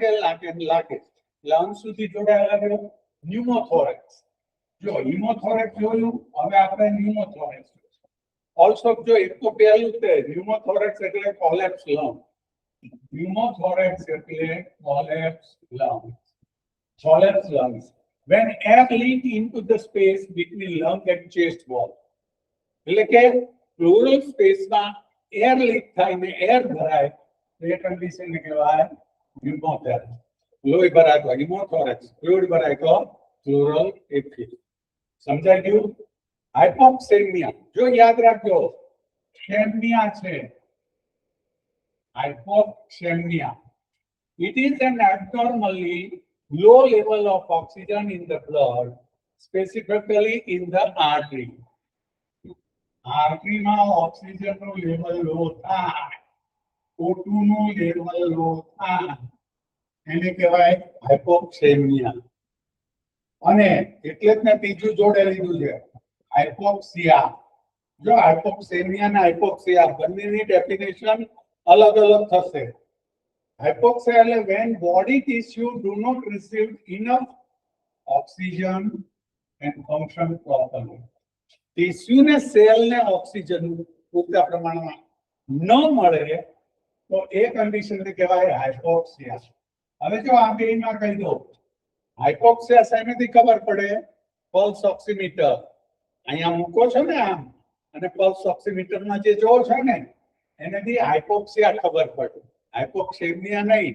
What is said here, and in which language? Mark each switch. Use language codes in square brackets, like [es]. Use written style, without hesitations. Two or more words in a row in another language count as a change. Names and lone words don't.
[gu] એટલે અંત સુધી જોડાયેલા રહ્યો. ન્યુમોથોરેક્સ જો હિમોથોરેક્સ જોયું, હવે આપણે ન્યુમોથોરેક્સ ઓલસો જો એક તો પહેલું છે ન્યુમોથોરેક્સ એટલે [en] collapse lung. [gu] ન્યુમોથોરેક્સ એટલે [en] collapse lungs. When air leak into the space between lung and chest wall. [gu] એટલે કે [en] pleural space [gu] માં [en] air leak [gu] થાય ને air ભરાય તો એ કન્ડિશન ને કહેવાય pneumothorax. લોહી ભરાય તો pneumothorax, ફ્લુઇડ ભરાય તો [en] pleural effusion. [gu] સમજાઈ ગયું? હાઇપોક્સેમિયા જો યાદ રાખજો ક્ષેમિયા છે. [en] Hypoxemia. It is an abnormally low level of oxygen in the blood, specifically in the artery. [gu] Artery માં ઓક્સિજન નું લેવલ લો થાય, O2 નું લેવલ લો થાય એને કહેવાય હાઇપોક્સેમિયા. અને એટલે જ મેં બીજું જોડે લીધું છે હાઇપોક્સિયા. જો હાઇપોક્સેમિયા અને હાઇપોક્સિયા બંનેની ડેફિનેશન [hi] अलग अलग [gu] થશે. [en] Hypoxia એટલે when body tissue do not receive enough oxygen and function properly. [gu] ટીસ્યુ ને સેલ ને ઓક્સિજન પૂરતા પ્રમાણમાં ન મળે તો એ કન્ડિશન ને કહેવાય હાઇપોક્સિયા. હવે જો આ બેમાં કહી દો હાઇપોક્સિયા શેનાથી ખબર પડે? [en] pulse oximeter [gu] અહીંયા મૂકો છો ને આમ અને [en] pulse oximeterમાં [gu] જે જોવો છો ને એનાથી હાઇપોક્સિયા ખબર પડે, હાઇપોક્સેમિયા નહીં.